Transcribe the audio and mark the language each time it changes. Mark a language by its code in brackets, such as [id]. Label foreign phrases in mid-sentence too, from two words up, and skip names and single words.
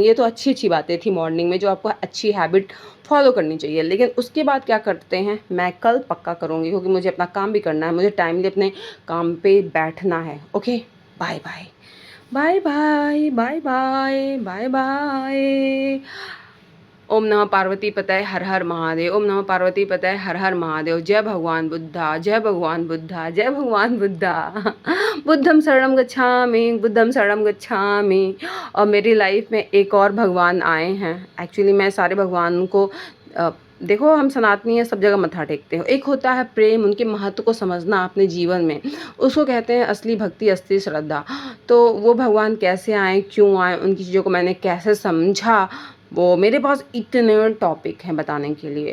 [hi] ये तो अच्छी अच्छी बातें थी मॉर्निंग में जो आपको अच्छी [en] habit follow [hi] करनी चाहिए, लेकिन उसके बाद क्या करते हैं मैं कल पक्का करूँगी, क्योंकि मुझे अपना काम भी करना है, मुझे टाइमली अपने काम पे बैठना है। [en] OK, bye bye bye bye bye bye bye bye. [sa] ओम नमः पार्वती पतये हर हर महादेव, ओम नमः पार्वती पतये हर हर महादेव। [hi] जय भगवान बुद्धा, जय भगवान बुद्धा, जय भगवान बुद्धा। [pi] बुद्धम शरणम गच्छामि, बुद्धम शरणम गच्छामि। [hi] और मेरी लाइफ में एक और भगवान आए हैं। एक्चुअली मैं सारे भगवान को देखो, हम सनातनी हैं, सब जगह मत्था टेकते हो। एक होता है प्रेम, उनके महत्व को समझना अपने जीवन में, उसको कहते हैं असली भक्ति, असली श्रद्धा। तो वो भगवान कैसे आए, क्यों आए, उनकी चीज़ों को मैंने कैसे समझा, वो मेरे पास इतने टॉपिक हैं बताने के लिए।